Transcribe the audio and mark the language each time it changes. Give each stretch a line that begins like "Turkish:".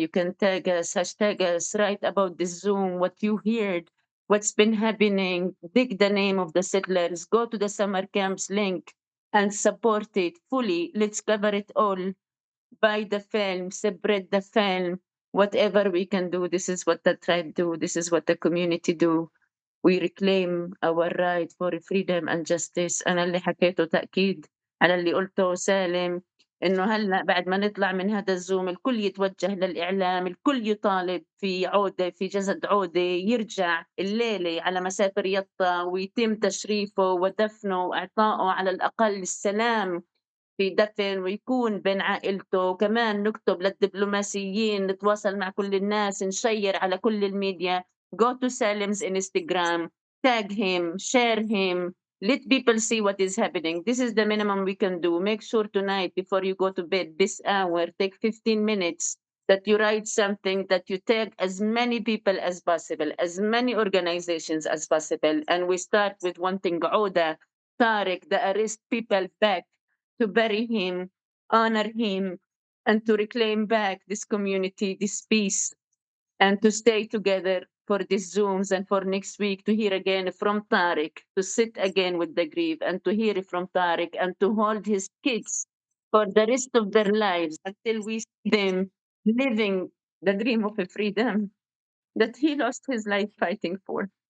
English: You can tag us, hashtag us, write about this Zoom, what you heard, what's been happening, dig the name of the settlers, go to the summer camps link and support it fully. Let's cover it all. Buy the film, separate the film, whatever we can do. This is what the tribe do. This is what the community do. We reclaim our right for freedom and justice.
Arabic: أنا اللي حكيته تأكيد على اللي قلته سالم، إنه هلأ بعد ما نطلع من هذا الزوم الكل يتوجه للإعلام، الكل يطالب في عودة، في جسد عودة يرجع الليلة على مسافر يطا ويتم تشريفه ودفنه وإعطائه على الأقل السلام في دفن، ويكون بين عائلته. كمان نكتب للدبلوماسيين، نتواصل مع كل الناس، نشير على كل الميديا.
English: Go to Salem's Instagram, tag him, share him, Let people see what is happening. This is the minimum we can do. Make sure tonight, before you go to bed, this hour, take 15 minutes, that you write something, that you tag as many people as possible, as many organizations as possible. And we start with one thing, Awdah, Tariq, the arrest people back, to bury him, honor him, and to reclaim back this community, this peace, and to stay together for these Zooms and for next week to hear again from Tariq, to sit again with the grief and to hear from Tariq and to hold his kids for the rest of their lives until we see them living the dream of a freedom that he lost his life fighting for.